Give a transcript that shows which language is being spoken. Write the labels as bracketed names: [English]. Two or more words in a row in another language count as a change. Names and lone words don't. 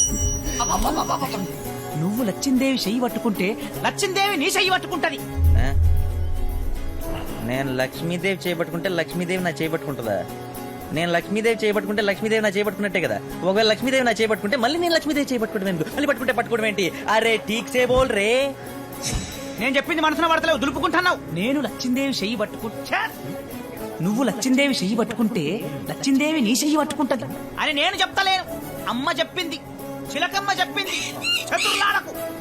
[Telugu] నువ్వు లచ్చిందేవి చెయ్యి పట్టుకుంటే లచ్చిందేవి నీ చెయ్యి పట్టుకుంటది. నేను లక్ష్మీదేవి చేయబట్టుకుంటే లక్ష్మీదేవి నా చేయబట్టుకుంటుందా? నేను లక్ష్మీదేవి చేయబట్టుకుంటే లక్ష్మీదేవి నా చేయబట్టుకున్నట్టే కదా. ఒకవేళ లక్ష్మీదేవి నా చేయబట్టుకుంటే మళ్ళీ నేను లక్ష్మీదేవి చేయబట్టుకోవడం ఎందుకు? మళ్ళీ పట్టుకోవడం ఏంటి? [Hindi] अरे ठीक से बोल रे. [Telugu] నేను చెప్పింది మనసున పడతలేవు, దులుపుకుంటున్నావు. నేను లచ్చిందేవి చెయ్యి పట్టుకుంటా, నువ్వు లచ్చిందేవి చెయ్యి పట్టుకుంటే లచ్చిందేవి నీ చెయ్యి పట్టుకుంటది అని నేను చెప్తలేను. అమ్మ చెప్పింది, చిలకమ్మ చెప్పింది. చతుర్లాడకు.